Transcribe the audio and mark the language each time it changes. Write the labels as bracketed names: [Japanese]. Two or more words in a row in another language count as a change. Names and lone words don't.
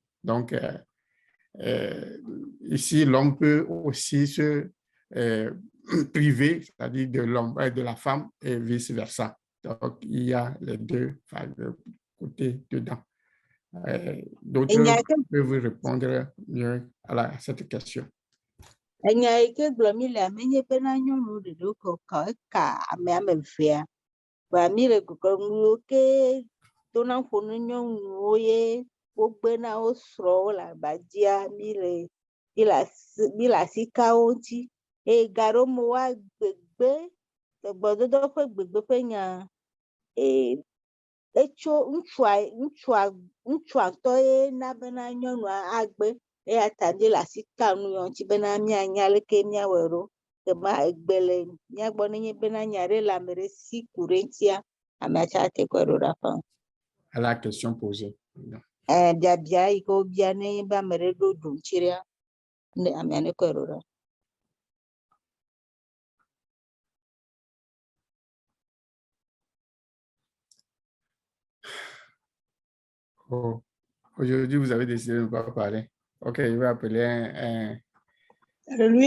[French] Donc, ici, l'homme peut aussi se priver, c'est-à-dire de la femme et vice-versa. Donc, il y a les deux côtés dedans. D'autres peuvent répondre mieux à cette question. [Ewe] Enya yi ke gblɔm mi le menye bena nyɔnu ɖeɖo ke ka ame evea. Ba mi le gɔgɔnuwo ke dona ƒo na nyɔnuwo ye wogbena wo srɔ̃wo le agbadzia mi le asi ka wo ŋuti. Eye ga ɖewo me woagbegbe, gbɔdodo ƒe gbegbe ƒe nya etso ŋutsua ŋutɔ ye na bena nyɔnua agbe. Eya ta mi le asi ka nu ya ŋuti bena mianya leke miawɔe ɖo. Gema egbe le mia gbɔ nenye bena nya ɖe le ame ɖe si ku ɖe ŋutia, amea tsa ate kɔe ɖo ɖe aƒe. [French] À la question posée. [Ewe] Biabia yi ke wobia nenye be ame ɖe ɖo du ŋuti ɖea, amea ne kɔe ɖo ɖe. Oh. [French] Aujourd'hui, vous avez décidé de ne pas parler. Ok, je vais appeler un... Alléluia.